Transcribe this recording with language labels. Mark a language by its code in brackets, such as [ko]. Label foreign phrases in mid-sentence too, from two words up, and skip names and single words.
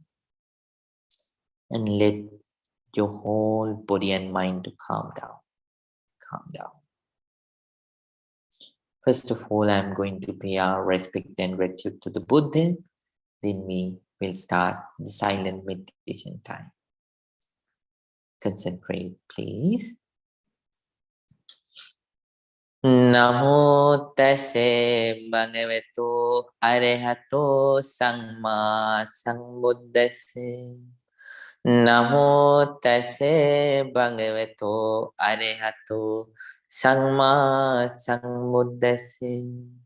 [en] And let your whole body and mind to calm down. Calm down. First of all, I'm going to pay our respect and gratitude to the Buddha. Then we will start the silent meditation time. Concentrate, please. [pi] Namo tase bhagavato arahato samma sambuddhase. Namo tase bhagavato arahato samma sambuddhase.